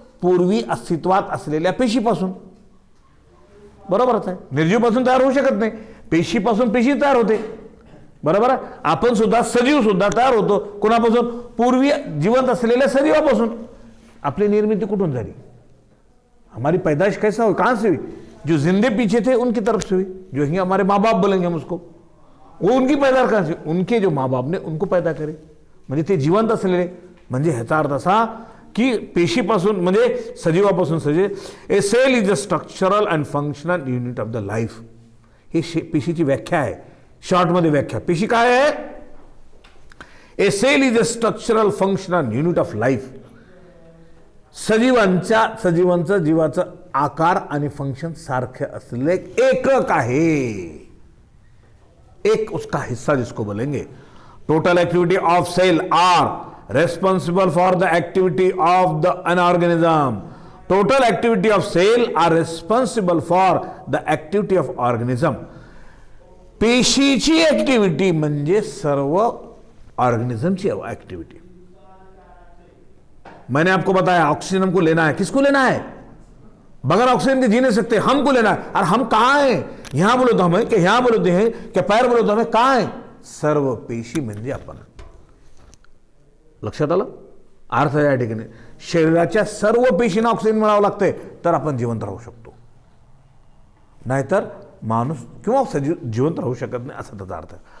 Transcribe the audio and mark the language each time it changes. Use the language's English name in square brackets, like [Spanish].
[Marathi] पूर्वी अस्तित्वात असलेल्या पेशीपासून. बरोबरच आहे. निर्जीवपासून तयार होऊ शकत नाही, पेशीपासून पेशी तयार होते. बरोबर आहे. आपण सुद्धा, सजीव सुद्धा तयार होतो कोणापासून? पूर्वी जिवंत असलेल्या सजीवापासून. आपली निर्मिती कुठून झाली? [Hindi] हमारी पैदाइश कैसा हुई, कहाँ से हुई? जो जिंदे पीछे थे उनकी तरफ से हुई. जो ही हमारे माँ बाप बोलेंगे हम उसको, वो उनकी पैदाइश कहाँ से? उनके जो माँ बाप ने उनको पैदा करे, [Marathi] म्हणजे ते जिवंत असलेले. म्हणजे ह्याचा अर्थ असा की पेशीपासून म्हणजे सजीवापासून सजीव. [English] A cell is a structural and functional unit of the life. [Marathi] ही पेशीची व्याख्या आहे, शॉर्टमध्ये व्याख्या. पेशी काय आहे? [English] A cell is a structural functional unit of life. [Marathi] सजीवांचं जीवाचं आकार आणि फंक्शन सारखे असलेले एकक आहे, [Hindi] एक उसका हिस्सा जिसको बोलेंगे. [English] Total activity of cell are responsible for the activity of the an organism. Total activity of cell are responsible for the activity of organism. [Marathi] पेशीची ऍक्टिव्हिटी म्हणजे सर्व ऑर्गेनिज्म [Hindi] की एक्टिविटी। मैंने आपको बताया ऑक्सीजन हमको लेना है, किसको लेना है? बगैर ऑक्सीजन के जी नहीं सकते, हमको लेना है। और हम कहाँ हैं? यहां बोलो तो हमें, कि यहां बोलो तो हैं, कि पैर बोलो तो हमें, कहाँ है? [Marathi] सर्व पेशी म्हणजे आपण। लक्षात आलं? अर्थ या ठिकाणी शरीराच्या सर्व पेशींना ऑक्सिजन मिळावं लागतंय तर आपण जिवंत राहू शकतो, नाहीतर माणूस किंवा सजीव जिवंत राहू शकत नाही, असा त्याचा अर्थ।